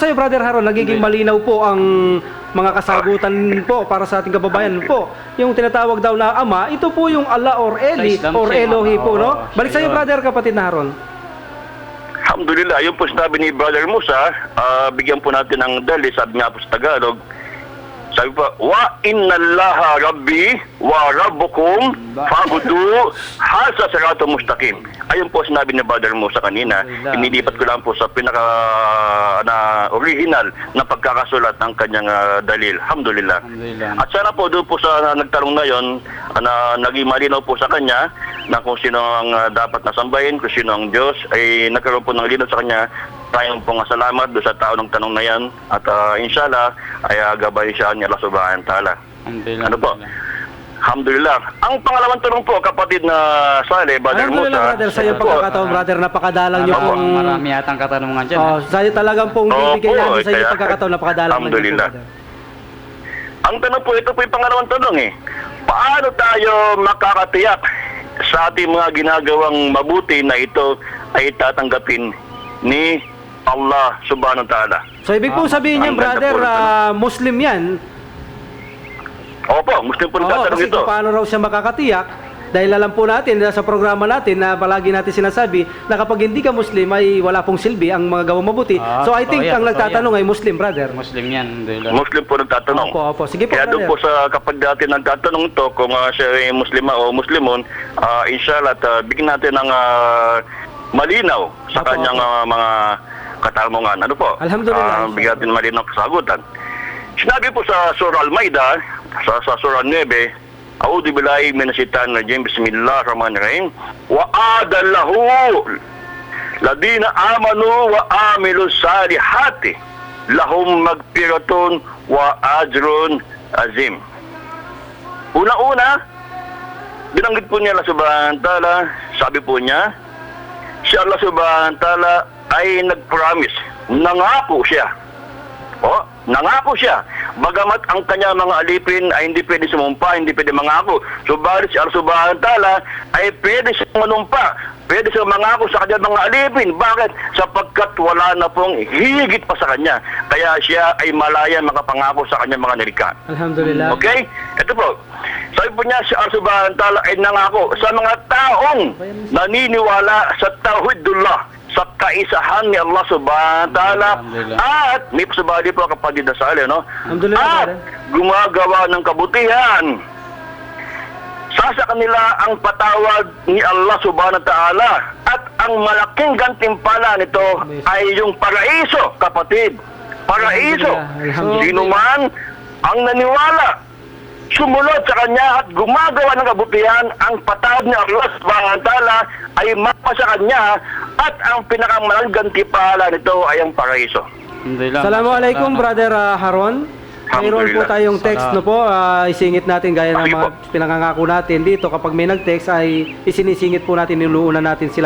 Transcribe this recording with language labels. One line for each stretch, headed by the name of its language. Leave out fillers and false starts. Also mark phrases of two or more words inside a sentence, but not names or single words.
Filipino: sa iyo, brother Haron, nagiging malinaw po ang mga kasagutan po para sa ating kababayan po. Yung tinatawag daw na Ama, ito po yung Allah or Eli, Sa Islam or siya, Elohi po, no? oo, Balik sa iyo, siya yun. brother, kapatid na Haron. Alhamdulillah, yung po sinabi ni Brother Musa, bigyan po natin ng dali, sabi nga po sa Tagalog. Sabi po,
Arabic: وإن الله ربي وربكم فاعبدوا هذا صراط مستقيم.
Filipino: Ayun po sinabi ni Brother Musa kanina. Inilipat ko lang po sa pinaka original na pagkakasulat ng kanyang dalil.
Arabic: الحمد لله. الحمد لله.
Filipino: At sana po doon po sa nagtanong na yon, na naging malinaw po sa kanya na kung sino ang dapat nasambahin, kung sino ang Diyos, ay nagkaroon po ng linaw sa kanya. Tayong pong salamat doon sa tao ng tanong na yan. At inshallah, ay gabay siya ni Allah
Arabic: سبحانه وتعالى. الحمد لله.
Filipino: Ano po? Alhamdulillah. Ang pangalawang tanong po, kapatid na Saleh, Brother Musa.
Arabic: الحمد لله,
Filipino: brother, sa iyo po, pagkakataon, brother, napakadalang niyo Ano po? pong... Marami yatang katanungan dyan. Oh, sa iyo talagang pong bibigay Opo, natin sa iyo kaya- pagkakataon, napakadalang naman niyo po,
Arabic: الحمد لله.
Filipino: brother. Ang tanong po, ito po yung pangalawang tanong eh. Paano tayo makakatiyak sa ating mga ginagawang mabuti na ito ay tatanggapin ni Allah
Arabic: سبحانه وتعالى?
Filipino: So ibig pong sabihin niyan, Ang ganda brother, po ng tanong. Muslim yan. Opo, Muslim po Oo, nagtatanong kasi ito. kung paano raw siya makakatiyak, dahil alam po natin sa programa natin na palagi natin sinasabi na kapag hindi ka Muslim ay wala pong silbi ang mga gawang mabuti.
English: So I think
Filipino: ang nagtatanong ay Muslim, brother. Muslim yan. Alhamdulillah. Muslim po nagtatanong. Opo, opo. Sige po, Kaya doon brother. po sa kapag natin nagtatanong ito kung siya ay Muslima o Muslimon, inshallah at bigyan natin ng malinaw sa Opo, kanyang mga katanungan. Ano po?
Arabic: الحمد لله.
Filipino: Bigyan natin malinaw kasagutan. Sinabi po sa Surah Al-Ma'idah, sa Surah 9,
Arabic: أعوذ بالله من الشيطان الرجيم. بسم الله الرحمن الرحيم. وعد الله الذين آمنوا وعملوا الصالحات لهم مغفرة وأجر عظيم.
Filipino: Una-una, binanggit po niya Allah
Arabic: سبحانه وتعالى,
Filipino: sabi po niya, si Allah
Arabic: سبحانه وتعالى
Filipino: ay nag-promise, nangako siya. Nangako siya. Bagamat ang kanya mga alipin ay hindi pwede sumumpa, hindi pwede mangako. Subalit si Allah
Arabic: سبحانه وتعالى
Filipino: ay pwede siyang manumpa, pwede siyang mangako sa kanya mga alipin. Bakit? Sapagkat wala na pong higit pa sa kanya. Kaya siya ay malaya makapangako sa kanya mga nilikha.
Arabic: الحمد لله.
Filipino: Okay? Ito po. Sabi po niya si Allah
Arabic: سبحانه وتعالى
Filipino: ay nangako sa mga taong naniniwala sa tauhidullah, sa kaisahan ni Allah
Arabic: سبحانه وتعالى,
Filipino: at may pasabali po kapatid na sali, no? At gumagawa ng kabutihan. Sa kanila ang patawad ni Allah
Arabic: سبحانه وتعالى,
Filipino: at ang malaking gantimpala nito ay yung paraiso, kapatid. Paraiso. Sino man ang naniwala, sumunod sa kanya at gumagawa ng kabutihan, ang patawad ni Allah
Arabic: سبحانه وتعالى
Filipino: ay mapa sa kanya, at ang pinakamalaking gantimpala nito ay ang paraiso. Assalamualaikum, Brother Haron. Mayroon po tayong text, no po, isingit natin gaya ng mga pinangangako natin dito. Kapag may nag-text ay isinisingit po natin, niluunan natin sila.